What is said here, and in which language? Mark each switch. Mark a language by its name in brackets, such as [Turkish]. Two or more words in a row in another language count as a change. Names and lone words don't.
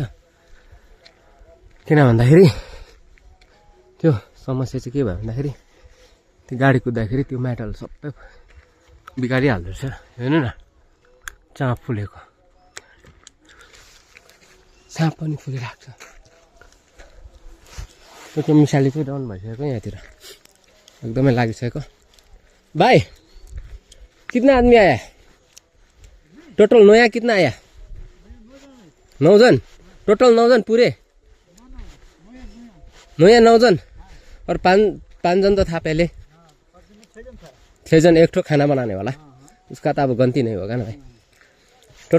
[Nepali] किन भन्दाखेरि त्यो समस्या चाहिँ के भयो भन्दाखेरि त्यो गाडी कुद्दाखेरि त्यो मेटल सबै बिगारिहाल्दो रहेछ। हेर्नु न, चाँप फुलेको, चाँप पनि फुलिरहेको छ। त्यो मिसाली चाहिँ डाउन भइसकेको यहाँतिर एकदमै लागिसकेको। [Hindi] भाइ कितना आदमी आया? टोटल नया कितना आया? 9 जन। टोटल 9 जन पूरे? नया 9 जन और 5 जन तो था पहले। 6 जन एक ठो खाना बनाने वाला, उसका तो अब गलती नहीं होगा ना भाई।